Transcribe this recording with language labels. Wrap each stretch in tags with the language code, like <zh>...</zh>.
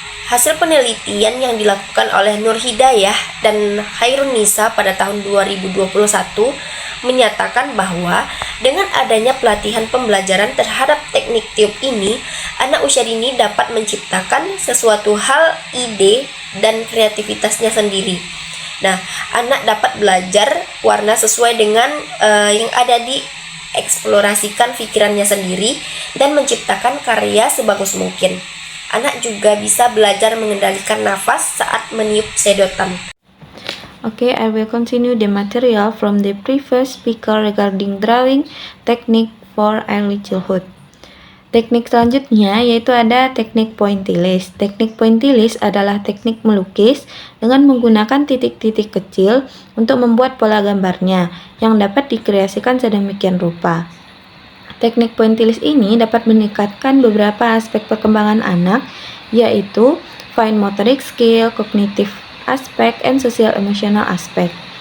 <id>Hasil penelitian yang dilakukan oleh Nur Hidayah dan Khairun Nisa pada tahun 2021 menyatakan bahwa dengan adanya pelatihan pembelajaran terhadap teknik tiup ini, anak usia dini dapat menciptakan sesuatu hal, ide, dan kreativitasnya sendiri. Nah, anak dapat belajar warna sesuai dengan yang ada di eksplorasikan pikirannya sendiri dan menciptakan karya sebagus mungkin. Anak juga bisa belajar mengendalikan nafas saat meniup sedotan.</id> <en>Okay, I will continue the material from the previous speaker regarding drawing technique for early childhood.</en> <id>Teknik selanjutnya yaitu ada teknik pointillis. Teknik pointillis adalah teknik melukis dengan menggunakan titik-titik kecil untuk membuat pola gambarnya yang dapat dikreasikan sedemikian rupa. Teknik pointillis ini dapat meningkatkan beberapa aspek perkembangan anak, yaitu</id> <en>fine motoric skill, cognitive aspect, and social emotional aspect.</en>